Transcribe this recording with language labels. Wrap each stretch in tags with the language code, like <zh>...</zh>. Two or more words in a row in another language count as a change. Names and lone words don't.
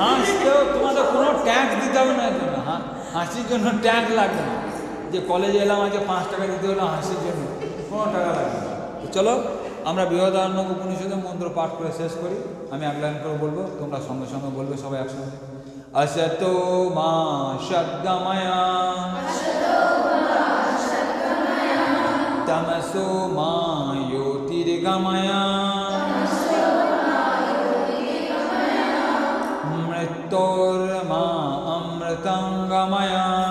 <bn>হাসতেও তোমাদের কোনো ট্যাক্স দিতে হবে না এর জন্য। হাসির জন্য ট্যাক্স লাগবে না, যে কলেজে এলাম আজকে 5 টাকা দিতে হলো হাসির জন্য, কোনো টাকা লাগবে না। তো চলো আমরা বৃহদারণ্যক উপনিষদের মন্ত্র পাঠ করে শেষ করি। আমি এক লাইন করে বলবো, তোমরা সঙ্গে সঙ্গে বলবে সবাই একসঙ্গে।</bn> <sa>असतो मा शब्दमया तमसो मा ज्योतिर्गमया मृत्योर्मा अमृतंगमया</sa>